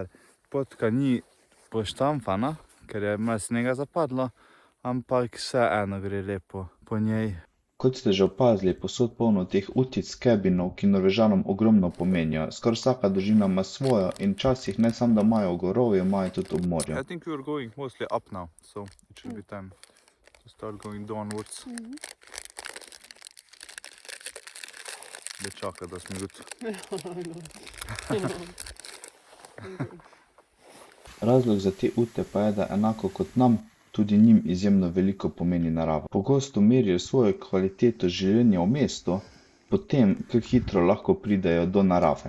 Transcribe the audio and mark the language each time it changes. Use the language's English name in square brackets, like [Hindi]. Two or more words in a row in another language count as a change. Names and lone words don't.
[Slovenian] Potka ni poštamfana, ker je malo snega zapadlo, ampak vseeno gre lepo po njej. Kot ste že opazili, posod polno teh utic, cabinov, ki Norvežanom ogromno pomenijo. Skoraj vsaka družina ima svojo in včasih ne samo, da imajo v gorovju, imajo tudi ob morju. [English] I think we are going mostly up now, so it should be time to start going downwards. [Slovenian] Da čaka, da smo gut. Razlog za te ute pa je, da enako kot nam, tudi njim izjemno veliko pomeni narava. Pogosto merijo svojo kvaliteto življenja v mestu, potem, kako hitro lahko pridejo do narave.